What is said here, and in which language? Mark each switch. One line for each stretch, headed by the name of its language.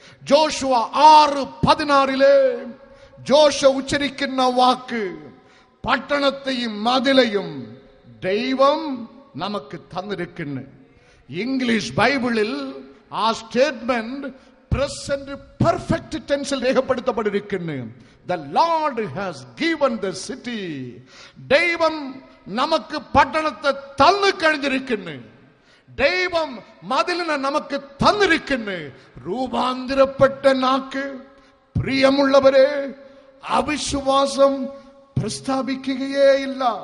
Malayalam: Joshua 6:16 Joshua ഉച്ചരിക്കുന്ന വാക്ക്, പട്ടണത്തെയും മതിലെയും ദൈവം നമുക്ക് തന്നിരിക്കുന്നു. ഇംഗ്ലീഷ് ബൈബിളിൽ ആ statement present perfect ടെൻസിൽ രേഖപ്പെടുത്തപ്പെട്ടിരിക്കുന്നു.
English: The Lord has given the city.
Malayalam: ദൈവം നമുക്ക് പട്ടണത്തെ തന്നു കഴിഞ്ഞിരിക്കുന്നു. ദൈവം മതിലിനെ നമുക്ക് തന്നിരിക്കുന്നു. രൂപാന്തരപ്പെട്ട നാക്ക്, പ്രിയമുള്ളവരെ, അവിശ്വാസം പ്രസ്താവിക്കുകയേ ഇല്ല.